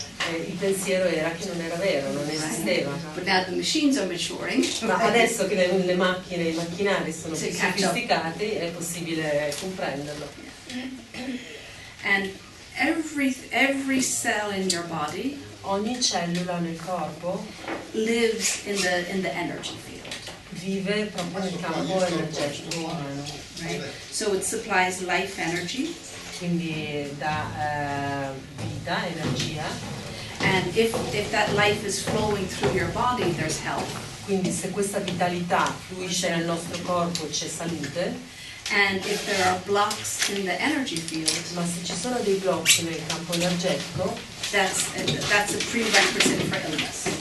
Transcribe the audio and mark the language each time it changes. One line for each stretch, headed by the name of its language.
Italian: Il pensiero era che non era vero, non esisteva.
English: But now the machines are maturing.
Italian: Ma adesso che le macchine, i macchinari sono più
English: catch up.
Italian: sofisticati, è possibile comprenderlo.
English: And every cell in your body
Italian: Ogni cellula nel corpo
English: lives in the energy field.
Italian: vive proprio nel campo energetico umano.
English: Right? So it supplies life energy.
Italian: Quindi dà vita, energia.
English: And if that life is flowing through your body, there's health.
Italian: Quindi se questa vitalità fluisce nel nostro corpo c'è salute.
English: And if there are blocks in the energy field,
Italian: Ma se ci sono dei blocchi nel campo energetico,
English: that's a prerequisite for illness.